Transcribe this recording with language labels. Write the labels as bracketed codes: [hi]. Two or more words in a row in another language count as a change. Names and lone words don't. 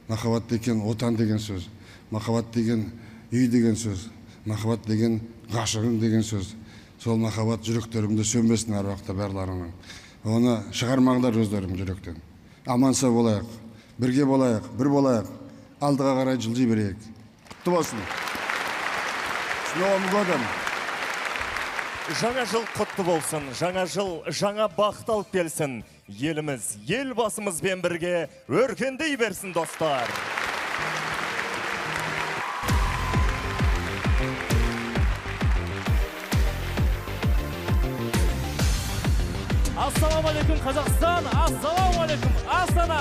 [kk] Махаббат деген отан деген сөз. Махаббат деген үй деген сөз. Махаббат деген ғашығың деген сөз. Сол махаббат жүректерімде сөнбесін әр уақытта барларының. Оны шығармаңдар өздерің жүректен. Аман-сау болайық, бірге болайық, бір болайық, алдыға қарай жылжи берейік. Құтты болсын. [ru] С Новым годом! [kk] Жаңа жыл құтты болсын, жаңа жыл жаңа бақыт алып келсін. Еліміз, елбасымызбен бірге өркендей берсін, достар. Ассалаумағалейкум, Қазақстан, ассалаумағалейкум, Астана.